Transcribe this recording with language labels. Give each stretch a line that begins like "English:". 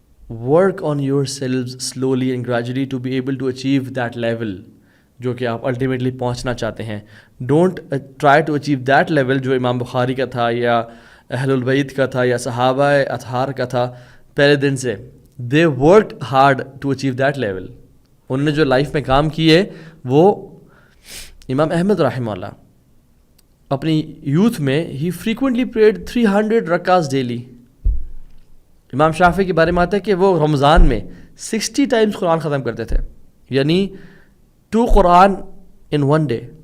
English: Work on your selves slowly and gradually to be able to achieve that level جو کہ آپ ultimately پہنچنا چاہتے ہیں.
Urdu: Don't try to achieve that level جو امام بخاری کا تھا یا اہل البیت کا تھا یا صحابہ اطہار کا تھا پہلے دن سے.
English: They worked hard to achieve that level.
Urdu: انہوں نے جو لائف میں کام کیے وہ امام احمد رحمہ اللہ اپنی یوتھ میں ہی فریکوینٹلی پریڈ 300 رکعات ڈیلی. امام شافعی کے بارے میں آتا ہے کہ وہ رمضان میں 60 ٹائمز قرآن ختم کرتے تھے, یعنی 2 قرآن ان 1 ڈے.